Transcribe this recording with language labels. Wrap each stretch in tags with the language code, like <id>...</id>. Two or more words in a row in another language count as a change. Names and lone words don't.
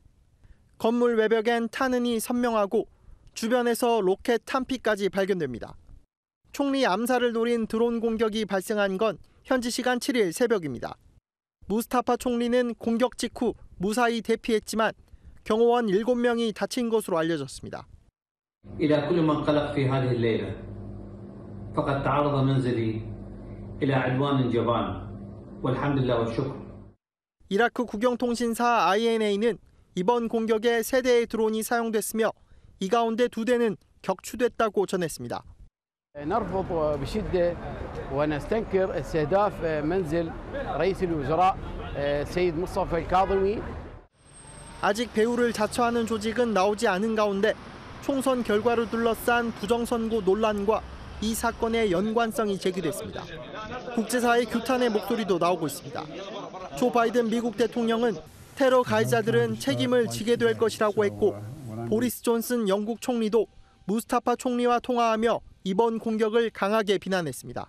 <ko>건물 외벽엔 탄흔이 선명하고 주변에서 로켓 탄피까지 발견됩니다. 총리 암살을 노린 드론 공격이 발생한 건 현지 시간 7일 새벽입니다. 무스타파 총리는 공격 직후 무사히 대피했지만 경호원 7명이 다친 것으로 알려졌습니다.</ko> <ar>إلى كل من قلق في هذه الليلة فقد تعرض منزلي إلى عدوان جبان والحمد لله والشكر.</ar> <ko>이라크 국영통신사 INA는 이번 공격에 3대의 드론이 사용됐으며 이 가운데 2대는 격추됐다고 전했습니다.</ko> <ar>نرفض بشدة ونستنكر استهداف منزل رئيس الوزراء السيد مصطفى الكاظمي.</ar> <ko>아직 배후를 자처하는 조직은 나오지 않은 가운데 총선 결과를 둘러싼 부정선거 논란과 이 사건의 연관성이 제기됐습니다. 국제사회 규탄의 목소리도 나오고 있습니다. 조 바이든 미국 대통령은 테러 가해자들은 책임을 지게 될 것이라고 했고 보리스 존슨 영국 총리도 무스타파 총리와 통화하며 이번 공격을 강하게 비난했습니다.</ko>